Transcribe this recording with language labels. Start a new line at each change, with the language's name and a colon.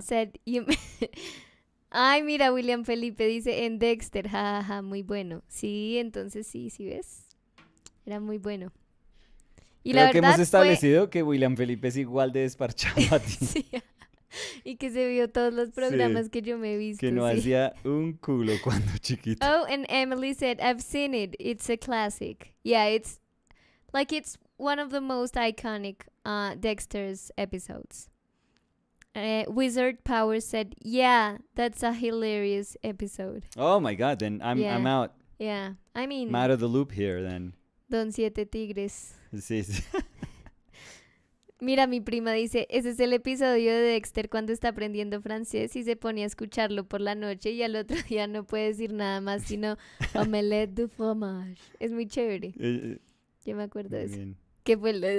Spanish: said, Ay, mira, William Felipe dice en Dexter, jajaja, muy bueno. Sí, entonces sí ves. Era muy bueno. Y Creo la que verdad hemos establecido que William Felipe es igual de desparchado a ti. Sí. Y que se vio todos los programas que yo me he visto. Que no Sí. hacía un culo cuando chiquito.
English: Oh, and Emily said, I've seen it. It's a classic. Yeah, it's one of the most iconic Dexter's episodes. Wizard Power said, yeah, that's a hilarious episode. Oh my god, then I'm Yeah. out. Yeah, I mean, I'm out of the loop here then.
Spanish: Don Siete Tigres. Sí, sí. Mira, mi prima dice, ese es el episodio de Dexter cuando está aprendiendo francés y se pone a escucharlo por la noche y al otro día no puede decir nada más sino
French: omelette du fromage.
Spanish: Es muy chévere. Yo me acuerdo de Muy eso. bien. ¿Qué fue